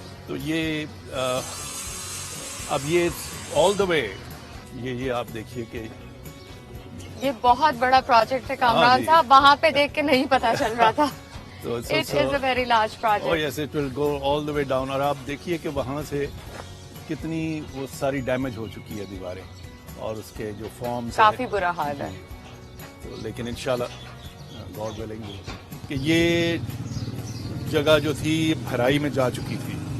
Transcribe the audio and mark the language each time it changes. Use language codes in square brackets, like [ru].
[ur] تو یہ اب یہ [en] all the way [ur] یہ آپ دیکھیے کہ یہ بہت بڑا پروجیکٹ ہے کامران صاحب، وہاں پہ دیکھ کے نہیں پتا چل رہا تھا. [en] It is a very large project. Oh yes, it will go all the way down. [ur] اور آپ دیکھیے کہ وہاں سے کتنی وہ ساری ڈیمیج ہو چکی ہے دیواریں اور اس کے جو فارمز کافی برا حال ہے. لیکن انشاءاللہ [en] God willing [ur] کہ یہ جگہ جو تھی بھرائی میں جا چکی تھی.